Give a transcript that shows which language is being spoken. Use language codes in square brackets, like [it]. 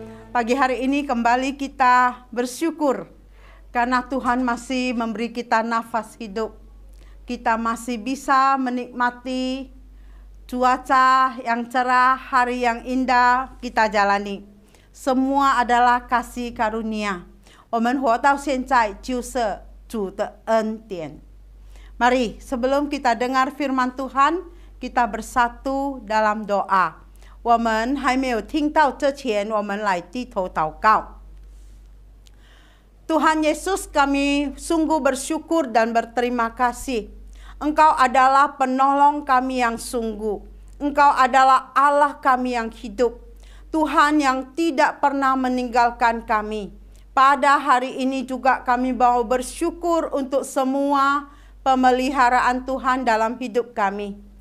[id] Pagi hari ini kembali kita bersyukur karena Tuhan masih memberi kita nafas hidup. Kita masih bisa menikmati cuaca yang cerah, hari yang indah kita jalani. Semua adalah kasih karunia. [zh] 我们活到现在就是主的恩典. [id] Mari sebelum kita dengar firman Tuhan, kita bersatu dalam doa. [zh] 我们还没有听到之前，我们来低头祷告。 [id] Tuhan Yesus, kami sungguh bersyukur dan berterima kasih. Engkau adalah penolong kami yang sungguh. Engkau adalah Allah kami yang hidup. Tuhan yang tidak pernah meninggalkan kami. Pada hari ini juga kami mau bersyukur untuk semua pemeliharaan Tuhan dalam hidup kami.